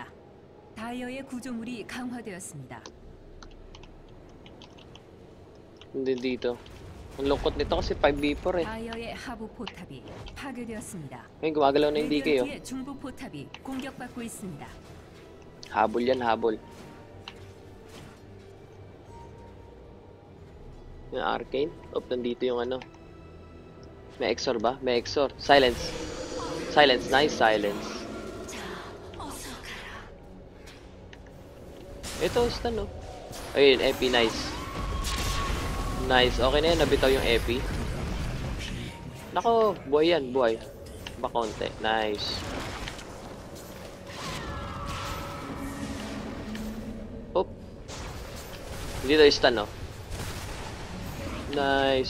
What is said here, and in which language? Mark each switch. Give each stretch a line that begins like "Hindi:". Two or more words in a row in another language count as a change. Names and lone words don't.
Korean: 다이어의 구조물이 강화되었습니다.
Filipino: Hindi dito. Ang lungkot nito kasi 5v4 eh.
Korean: 다이어의 하부 포탑이 파괴되었습니다.
Filipino: Ngayon, gumagalaw na yung DK oh.
Korean: 레디언트의 중부 포탑이 공격받고 있습니다.
Filipino: Habol yan, habol. Yung arcane. Oh, nandito yung ano. May exor ba? May exor.
English: Silence. Silence. Nice silence.
Filipino: Ito, stun oh. Ayun,
English: epi. Nice. Nice.
Filipino: Okay na yan. Nabitaw yung epi. Nako, buhay yan. Buhay. Bakonte. Nice. Oop. Hindi tayo stun oh. Nice.